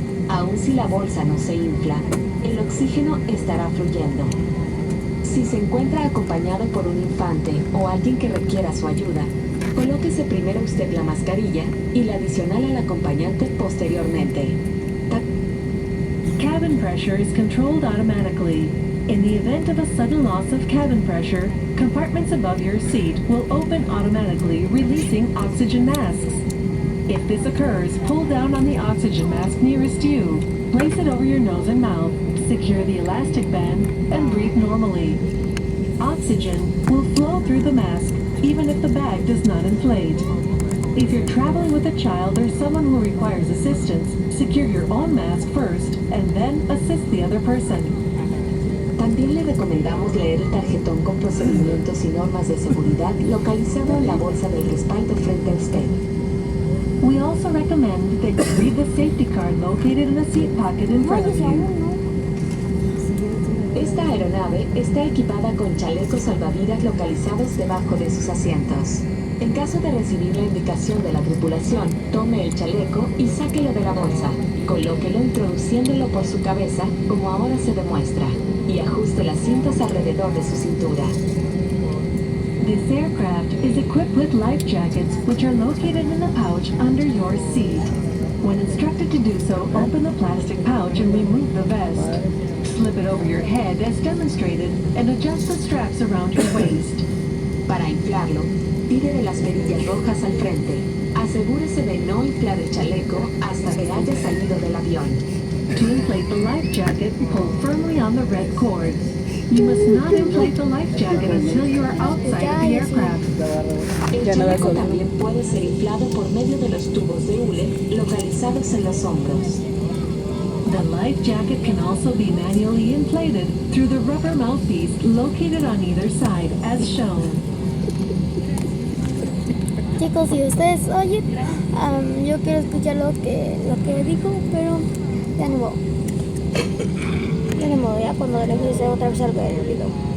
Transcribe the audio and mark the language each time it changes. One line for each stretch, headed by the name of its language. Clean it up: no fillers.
Spanish: Aun si la bolsa no se infla, el oxígeno estará fluyendo. Si se encuentra acompañado por un infante o alguien que requiera su ayuda, colóquese primero usted la mascarilla y la adicional al acompañante posteriormente.
English: Cabin pressure is controlled automatically. In the event of a sudden loss of cabin pressure, compartments above your seat will open automatically, releasing oxygen masks. If this occurs, pull down on the oxygen mask nearest you. Place it over your nose and mouth, secure the elastic band, and breathe normally. Oxygen will flow through the mask, even if the bag does not inflate. If you're traveling with a child or someone who requires assistance, secure your own mask first, and then assist the other person.
Spanish: También le recomendamos leer el tarjetón con procedimientos y normas de seguridad localizado en la bolsa del respaldo frente a usted.
English: We also recommend that you read the safety card located in the seat pocket in front of
Spanish: Váyase
English: you.
Spanish: aún, ¿no? Esta aeronave está equipada con chalecos salvavidas localizados debajo de sus asientos. En caso de recibir la indicación de la tripulación, tome el chaleco y sáquelo de la bolsa. Colóquelo introduciéndolo por su cabeza, como ahora se demuestra, y ajuste las cintas alrededor de su cintura.
English: This aircraft is equipped with life jackets, which are located in the pouch under your seat. When instructed to do so, open the plastic pouch and remove the vest. Slip it over your head as demonstrated and adjust the straps around your waist.
Spanish: Para inflarlo, tire de las perillas rojas al frente. Asegúrese de no inflar el chaleco hasta que haya salido del avión.
English: To inflate the life jacket, pull firmly on the red cord. You must not inflate the life jacket until you are outside of the aircraft.
Spanish: El chaleco también puede ser inflado por medio de los tubos de hule localizados en los hombros.
English: The life jacket can also be manually inflated through the rubber mouthpiece located on either side, as shown.
Spanish: Chicos, si ustedes oyen, yo quiero escuchar lo que dijo, pero ya no modo. Ya no modo, ya cuando regrese otra vez al ver el video.